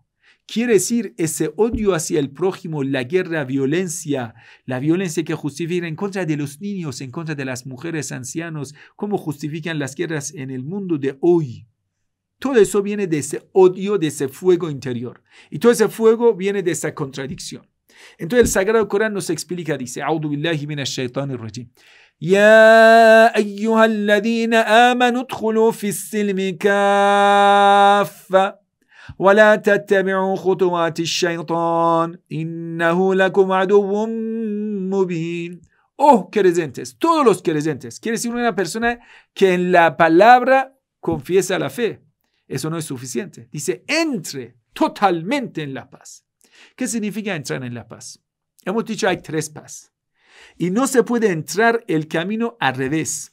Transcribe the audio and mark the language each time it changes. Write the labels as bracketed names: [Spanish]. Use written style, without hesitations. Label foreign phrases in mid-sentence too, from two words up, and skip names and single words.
[Spanish] Quiere decir, ese odio hacia el prójimo, la guerra, la violencia que justifica en contra de los niños, en contra de las mujeres, ancianos, cómo justifican las guerras en el mundo de hoy. Todo eso viene de ese odio, de ese fuego interior. Y todo ese fuego viene de esa contradicción. Entonces el Sagrado Corán nos explica, dice, [Arabic] أعوذ بالله من الشيطان الرجيم. يا أيها الذين آمنوا ادخلوا في السلم كافة ولا تتبعوا خطوات الشيطان إنه لكم عدو مبين. [Spanish] Oh, creyentes, todos los creyentes. Quiere decir una persona que en la palabra confiesa la fe. Eso no es suficiente. Dice, entre totalmente en la paz. ¿Qué significa entrar en la paz? Hemos dicho, hay tres paz. Y no se puede entrar el camino al revés.